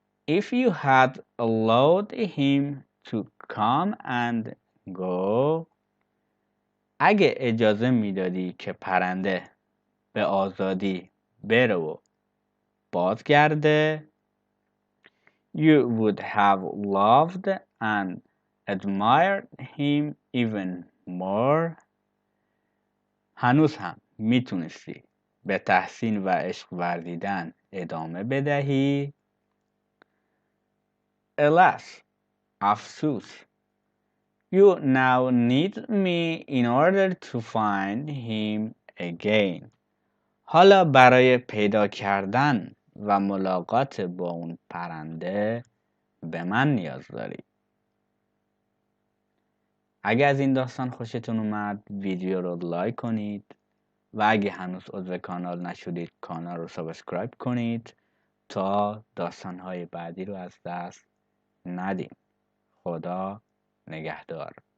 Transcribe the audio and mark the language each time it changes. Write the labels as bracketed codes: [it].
[en] If you had allowed him to come and go [fa] اگه اجازه میدادی که پرنده به آزادی بره و بازگرده [en] you would have loved and admired him even more. [fa] هنوز هم میتونستی به تحسین و عشق ورزیدن ادامه بدهی. [en] Alas, [fa] افسوس. [en] You now need me in order to find him again. [fa] حالا برای پیدا کردن و ملاقات با اون پرنده به من نیاز داری. اگه از این داستان خوشتون اومد ویدیو رو لایک کنید و اگه هنوز عضو کانال نشدید کانال رو سابسکرایب کنید تا داستان‌های بعدی رو از دست ندیم. خدا نگهدار.